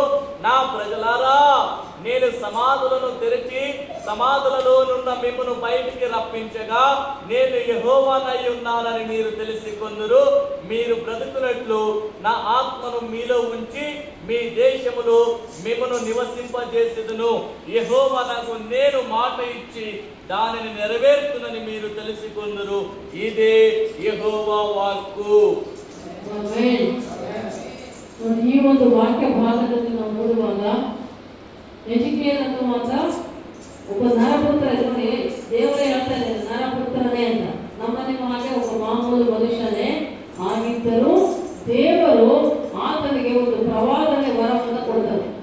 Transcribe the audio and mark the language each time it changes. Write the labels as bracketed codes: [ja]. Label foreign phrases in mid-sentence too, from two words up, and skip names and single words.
[te] నా ప్రజలారా, నేను సమాధులను తెరిచి సమాధులలో నున్న మిమ్మల్ని బయటికి రప్పించగా నేను యెహోవానై ఉన్నానని మీరు తెలుసుకొందురు. మీరు బ్రతుకున్నట్లు నా ఆత్మను మీలో ఉంచి మీ దేశములో మిమ్మల్ని నివసింపజేసేదను. యెహోవానకు నేను మాట ఇచ్చి దానిని నెరవేర్చునని మీరు తెలుసుకొందురు. ఇదే యెహోవా ವಾಕ್ಕು. [kn] ಈ ಒಂದು ವಾಕ್ಯ ಭಾಗದಲ್ಲಿ ನಾವು ನೋಡುವಾಗ ಎಜಿಕೇಲ್ ಅನ್ನುವಂತ ಒಬ್ಬ ನರಪುತ್ರ, ದೇವರೇ ಹೇಳ್ತಾನೆ ನರಪುತ್ರನೇ ಅಂತ. ನಮ್ಮ ನಿಮ್ಮ ಹಾಗೆ ಒಬ್ಬ ಮಾಮೂಲು ಮನುಷ್ಯನೇ ಆಗಿದ್ದರೂ ದೇವರು ಆತನಿಗೆ ಒಂದು ಪ್ರವಾದನೆ ವರವನ್ನು ಕೊಡ್ತಾನೆ.